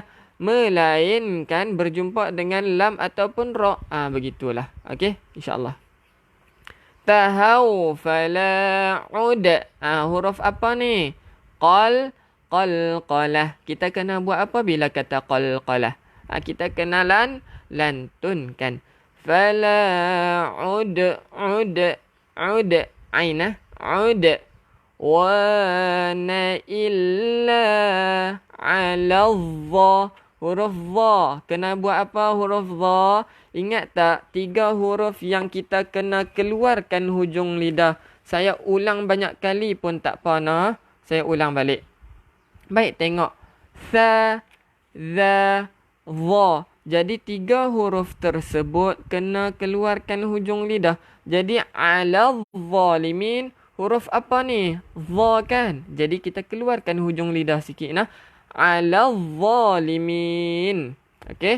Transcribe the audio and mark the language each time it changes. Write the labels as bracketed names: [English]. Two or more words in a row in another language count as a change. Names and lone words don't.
[Malay] Melainkan berjumpa dengan lam ataupun ro. Begitulah. Okey, insyaAllah. [Arabic] Tahau fala'ud. [Malay] Huruf apa ni? Qalqalah. Kita kena buat apa bila kata qalqalah? Kita kena lantunkan. Fala'ud. [Arabic] Ud. Ainah. Ud. Wana illa ala dha. [Malay] Huruf dha. Kena buat apa huruf dha? Ingat tak? 3 huruf yang kita kena keluarkan hujung lidah. Saya ulang banyak kali pun tak apa. Saya ulang balik. Baik, tengok. Sa, za, dha. Jadi 3 huruf tersebut kena keluarkan hujung lidah. Jadi [Arabic] ala zalimin. [Malay] Huruf apa ni? Dha kan? Jadi kita keluarkan hujung lidah sikit nah. [Arabic] Ala zalimin. [Malay] Okey?